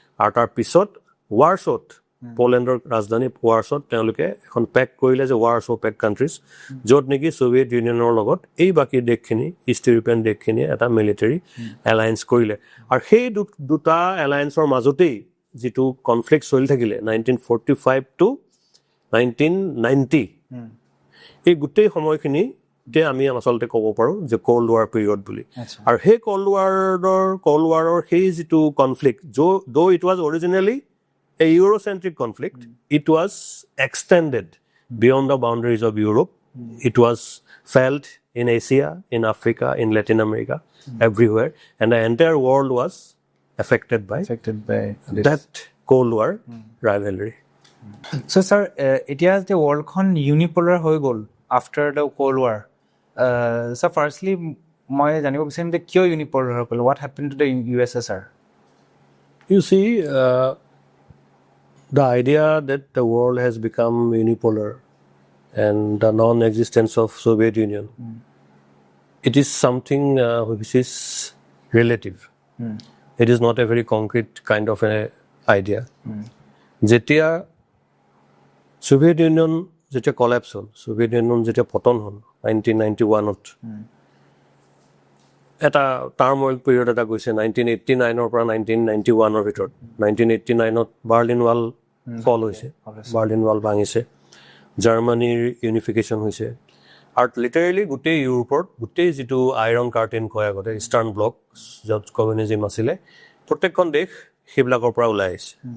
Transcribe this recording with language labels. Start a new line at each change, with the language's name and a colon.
Assamese: আৰু তাৰপিছত ৱাৰ্ছত, পলেণ্ডৰ ৰাজধানী ৱাৰ্ছত তেওঁলোকে এখন পেক কৰিলে যে ৱাৰ্ছ পেক কাণ্ট্ৰিজ, য'ত নেকি ছ'ভিয়েট ইউনিয়নৰ লগত এই বাকী দেশখিনি, ইষ্ট ইউৰোপিয়ান দেশখিনিয়ে এটা মিলিটাৰী এলায়েন্স কৰিলে। আৰু সেই দুটা এলায়েন্সৰ মাজতেই যিটো কনফ্লিক্ট চলি থাকিলে 1945 to 1990, এই গোটেই সময়খিনিতে আমি আচলতে ক'ব পাৰোঁ যে কল্ড ৱাৰ পিৰিয়ড বুলি। আৰু সেই কল্ড ৱাৰৰ সেই যিটো conflict,
English: though it was originally a Eurocentric conflict, it was extended beyond the boundaries of Europe. It was felt in Asia, in Africa, in Latin America, everywhere, and the entire world was affected by that Cold War rivalry. So, sir,
Assamese: এতিয়া যে ৱৰ্ল্ডখন ইউনিপলাৰ হৈ গ'ল
English: after the cold war,
Assamese: sir ফাৰ্ষ্টলি মই জানিব বিচাৰিম যে কিয় ইউনিপলাৰ হৈ গ'ল?
English: What happen to the USSR? You see, the idea that the world has become unipolar and the non-existence of Soviet Union, it is something which is relative. It is not a very concrete kind of an idea.
Assamese: যেতিয়া Soviet Union যেতিয়া collapse হ'ল, Soviet Union যেতিয়া পতন হ'ল 1991ত, এটা টাৰ্মৱেল period এটা গৈছে 1989ৰ পৰা 1991ৰ ভিতৰত। 1989ত বাৰ্লিন ৱাল ফল হৈছে, বাৰ্লিন ৱাল ভাঙিছে, জাৰ্মানীৰ ইউনিফিকেশ্যন হৈছে, আৰু লিটাৰেলি গোটেই ইউৰোপত গোটেই যিটো আইৰণ কাৰ্টেইন কয় আগতে ইষ্টাৰ্ণ ব্লক, য'ত কমিউনিজিম আছিলে, প্ৰত্যেকখন দেশ সেইবিলাকৰ পৰা ওলাই আহিছে।